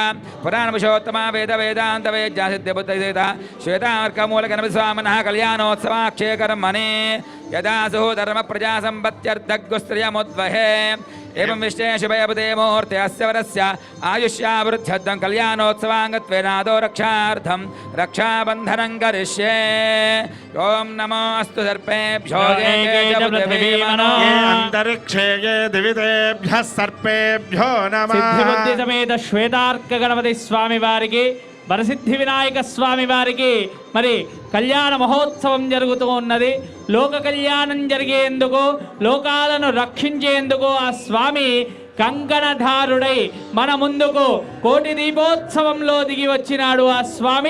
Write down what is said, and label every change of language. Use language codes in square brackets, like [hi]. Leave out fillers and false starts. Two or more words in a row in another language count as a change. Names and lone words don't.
[sa] पुराणपुरुषोत्तमा वेद वेदान्त वेद्या सिद्धिबुद्धिसहिता श्वेतार्कमूलगणपति स्वामिनः कल्याणोत्सवाक्षे कर्मणि यदा धर्मप्रजा सम्पत्त्यर्थगुस्त्रियमुद्वहे एवं विश्वे शुभयपते मुहूर्ते अस्य वरस्य आयुष्यावृद्ध्यर्थं कल्याणोत्सवाङ्गत्वेनादो रक्षार्थं रक्षाबन्धनं करिष्ये ॐ नमो अस्तु सर्पेभ्यो ये अंतरिक्षे ये दिवितेभ्यः सर्पेभ्यो नमः [te] సిద్ధిబుద్ధి సమేత శ్వేతార్క గణపతి స్వామి వారికి వరసిద్ధి వినాయక స్వామి వారికి మరి కళ్యాణ మహోత్సవం జరుగుతూ ఉన్నది. లోక కళ్యాణం జరిగేందుకు లోకాలను రక్షించేందుకు ఆ స్వామి కంకణధారుడై మన ముందుకు కోటి దీపోత్సవంలో దిగి వచ్చినాడు ఆ స్వామి.